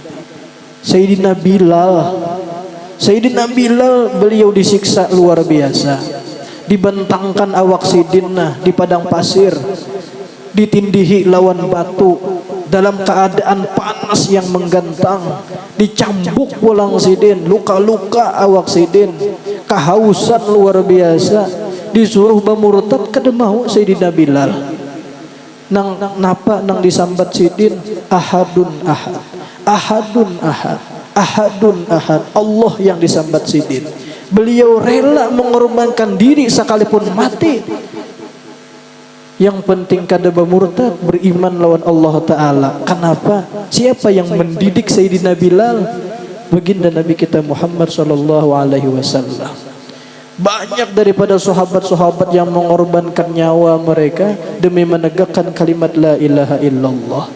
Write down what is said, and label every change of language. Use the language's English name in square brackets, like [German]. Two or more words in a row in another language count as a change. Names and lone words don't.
[Banjar] Sayyidina Bilal beliau disiksa luar biasa, dibentangkan awak sidinah di padang pasir, ditindihi lawan batu dalam keadaan panas yang menggantang, dicambuk pulang sidin, luka-luka awak sidin, kehausan luar biasa, disuruh bermurtad kada mau Sayyidina Bilal. Nang napa nang disambat sidin, [Arabic] ahadun ahad, ahadun ahad, ahadun ahad, [Banjar] Allah yang disambat sidin. [Indonesian] Beliau rela mengorbankan diri sekalipun mati. [Banjar] Yang penting kada bermurtad, beriman lawan Allah Ta'ala. [Indonesian] Kenapa? Siapa yang mendidik Sayyidina Bilal? Baginda Nabi kita Muhammad [Arabic] sallallahu alaihi wasallam. [Indonesian] Banyak daripada sahabat-sahabat yang mengorbankan nyawa mereka demi menegakkan kalimat [Arabic] la ilaha illallah.